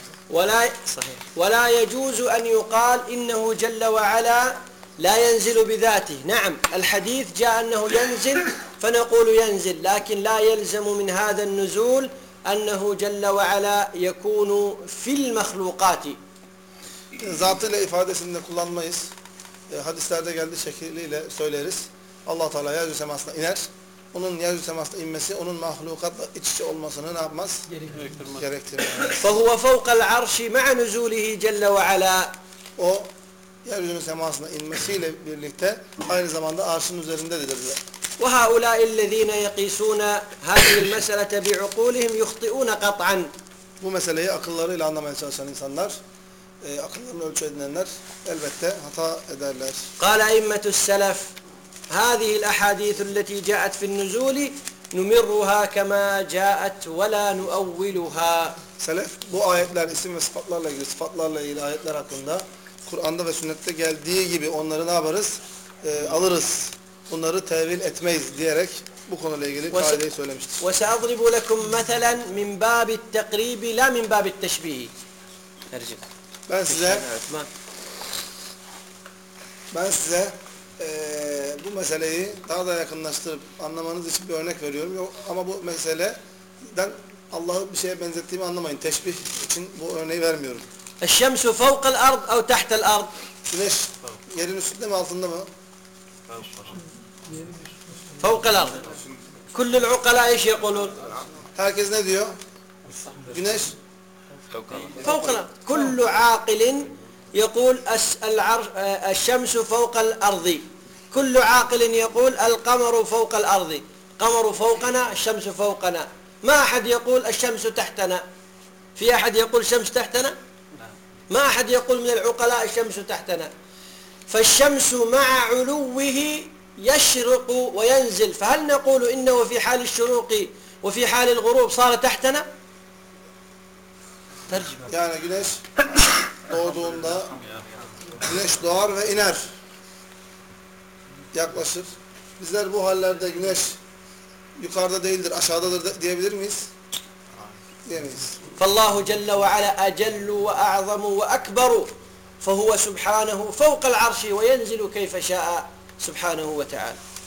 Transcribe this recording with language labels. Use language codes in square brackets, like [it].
[ar] ولا صحيح ولا يجوز أن يقال إنه جل وعلا لا ينزل بذاته نعم الحديث جاء أنه ينزل فنقول ينزل لكن لا يلزم من هذا النزول أنه جل وعلا يكون في المخلوقات [tr] ذاتıyla ifadesini de kullanmayız hadislerde geldiği şekliyle söyleriz Allah Teala yeryüzü semasına iner onun yeryüzü semasına inmesi onun mahlukatla iç içe olmasını ne yapmaz? Gerektirmez. [ar] فَهُوَ فَوْقَ الْعَرْشِ مَعَ نُزُولِهِ جَلَّ وَعَلَى [tr] O yeryüzünün semasına inmesiyle birlikte aynı zamanda arşın üzerindedir. [ar] وَهَؤُلَاءِ الَّذ۪ينَ يَقِيسُونَ هَذِهِ الْمَسَلَةَ بِعُقُولِهِمْ يُخْطِئُونَ قَطْعًا [tr] Bu meseleyi akıllarıyla anlamaya çalışan insanlar akıllarını ölçü edinenler elbette hata ederler. [ar] قَالَ اِمَّةُ السَّلَفِ هذه الأحاديث التي جاءت في النزول نمرها كما جاءت ولا نؤولها. سلف. [tr] Bu ayetler isim ve sıfatlarla ilgili sıfatlarla ilgili ayetler hakkında Kur'an'da ve sünnette geldiği gibi onları ne yaparız? Alırız. Bunları tevil etmeyiz diyerek bu konuyla ilgili kaideyi söylemiştir. [ar] وسأضرب لكم مثلا من باب التقريب لا من باب التشبيه. أرجع. [tr] Ben size bu meseleyi daha da yakınlaştırıp anlamanız için bir örnek veriyorum. Yok, ama bu meseleden Allah'ı bir şeye benzettiğimi anlamayın. Teşbih için bu örneği vermiyorum. [ar] الشمس فوق الأرض أو تحت الأرض. [tr] Güneş yerin üstünde mi altında mı? [ar] فوق الأرض. كل العقلاء ايش يقولون؟ [tr] Herkes ne diyor? Güneş [ar] فوق الأرض. كل عاقل يقول الشمس فوق الأرض. كل عاقل يقول القمر فوق الأرض قمر فوقنا الشمس فوقنا ما أحد يقول الشمس تحتنا في أحد يقول الشمس تحتنا ما أحد يقول من العقلاء الشمس تحتنا فالشمس مع علوه يشرق وينزل فهل نقول إنه في حال الشروق وفي حال الغروب صار تحتنا ترجمة [tr] يعني güneş doğduğunda güneş doğar ve iner yaklaşır. Bizler bu hallerde güneş yukarıda değildir, aşağıdadır diyebilir miyiz? Diyemeyiz. [ar] فَاللّٰهُ جَلَّ وَعَلَى أَجَلُّ وَأَعْظَمُ وَأَكْبَرُ فَهُوَ سُبْحَانَهُ فَوْقَ الْعَرْشِ وَيَنْزِلُ كَيْفَ شَاءَ سُبْحَانَهُ وَتَعَالَى